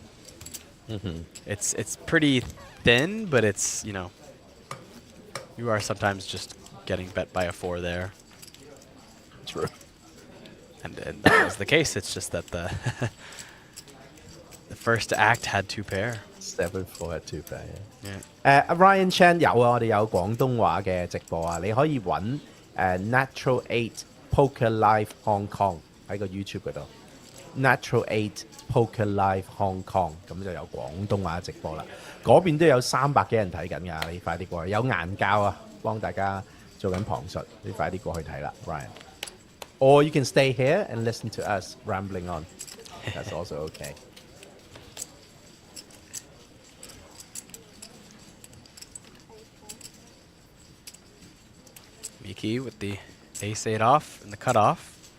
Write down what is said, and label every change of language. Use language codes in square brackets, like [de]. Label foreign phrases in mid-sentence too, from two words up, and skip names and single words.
[en] It's pretty thin, but it's, you know, you are sometimes just getting bet by a 4 there. True. And that was the case. It's just that the the first act had 2 pair. 7-4 had 2 pair. Yeah. [yue] Ryan Chan 有啊，我哋有廣東話嘅直播啊，你可以揾 Natural 8 Poker Live Hong Kong 喺個 YouTube 嗰度。Natural 8 Poker Live Hong Kong 咁就有廣東話直播啦。嗰邊都有300幾人睇緊㗎，你快啲過去。有顏教啊，幫大家做緊旁述，你快啲過去睇啦 ，Ryan。 [en] Or you can stay here and listen to us rambling on. That's also okay. Miki with the ace-8 off and the cutoff.